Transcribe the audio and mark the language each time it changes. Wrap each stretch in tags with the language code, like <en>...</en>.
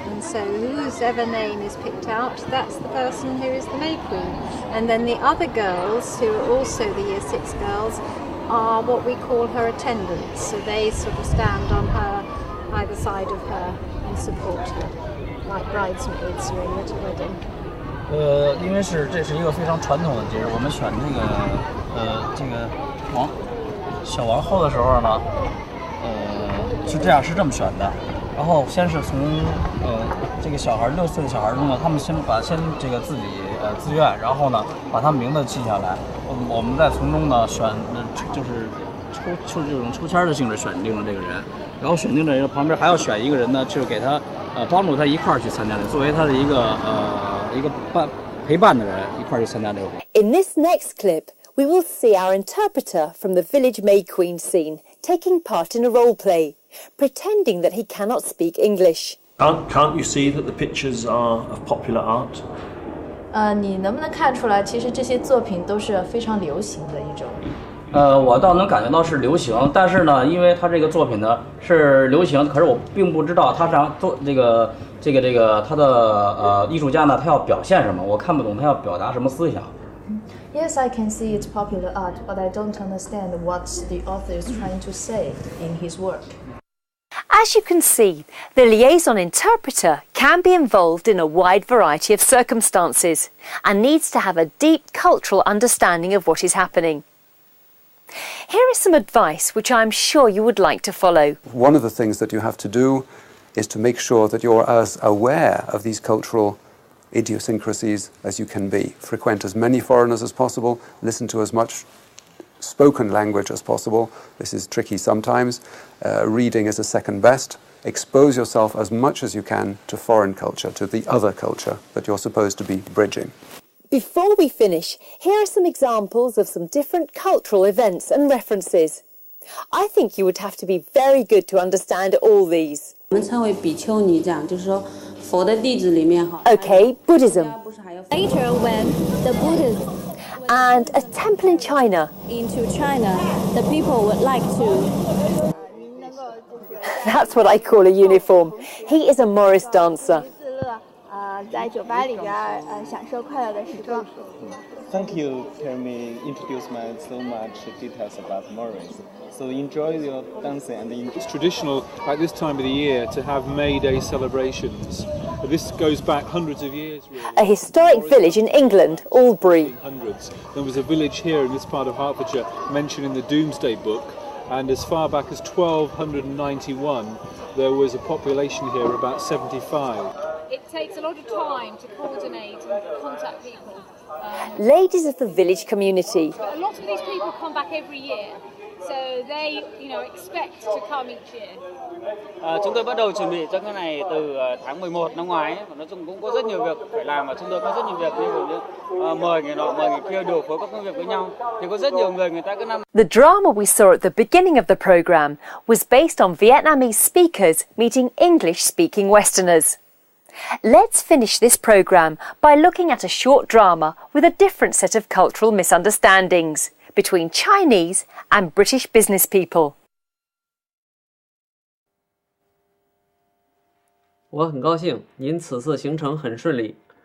<en>And so whoever name is picked out, that's the person who is the May Queen. And then the other girls, who are also the Year 6 girls, are what we call her attendants. So they sort of stand on her, either side of her, and support her, like bridesmaids really at a wedding.</en> <zh>因为这是一个非常传统的节日，我们选这个小王后的时候呢，是这么选的。然后先是从这个小孩6岁的小孩中呢，他们先这个自己自愿，然后呢把他们名字记下来，我们再从中呢选，就是这种抽签的性质选定了这个人，然后选定这人旁边还要选一个人呢，就是给他帮助他一块儿去参加的，作为他的一个陪伴的人一块儿去参加这个活动。</zh> <en>In this next clip, we will see our interpreter from the village May Queen scene taking part in a role play, pretending that he cannot speak English. Can't you see that the pictures are of popular art?</en> <zh>你能不能看出来，其实这些作品都是非常流行的一种？我倒能感觉到是流行，但是呢，因为他这个作品呢是流行，可是我并不知道他想做这个他的艺术家呢，他要表现什么，我看不懂他要表达什么思想。</zh> <en>Yes, I can see it's popular art, but I don't understand what the author is trying to say in his work. As you can see, the liaison interpreter can be involved in a wide variety of circumstances and needs to have a deep cultural understanding of what is happening. Here is some advice which I am sure you would like to follow. One of the things that you have to do is to make sure that you're as aware of these cultural idiosyncrasies as you can be. Frequent as many foreigners as possible, listen to as much spoken language as possible. This is tricky sometimes. Reading is a second best. Expose yourself as much as you can to foreign culture, to the other culture that you're supposed to be bridging. Before we finish, here are some examples of some different cultural events and references. I think you would have to be very good to understand all these.</en> <zh>我们称为比丘尼，这样就是说佛的弟子里面哈。</zh> <en>Okay, Buddhism. Later, when the Buddhists and a temple in China. Into China, the people would like to. That's what I call a uniform. He is a Morris dancer. Thank you, for me introduce me so much details about Morris. So enjoy your dancing and it's traditional at this time of the year to have May Day celebrations. This goes back hundreds of years. Really. A historic village in England, Albury. Hundreds. There was a village here in this part of Hertfordshire mentioned in the Domesday Book, and as far back as 1291 there was a population here of about 75. It takes a lot of time to coordinate and contact people. Ladies of the village community. But a lot of these people come back every year, so they, expect to come each year.</en> <vi>Chúng tôi bắt đầu chuẩn bị cho cái này từ tháng 11 năm ngoái. Nói chung cũng có rất nhiều việc phải làm và chúng tôi có rất nhiều việc như mời người nọ mời người kia điều phối các công việc với nhau. Thì có rất nhiều người ta cứ</vi> <en>The drama we saw at the beginning of the program was based on Vietnamese speakers meeting English-speaking Westerners. Let's finish this program by looking at a short drama with a different set of cultural misunderstandings between Chinese and British business people.</en> <zh>我很高兴，您此次行程很顺利。</zh>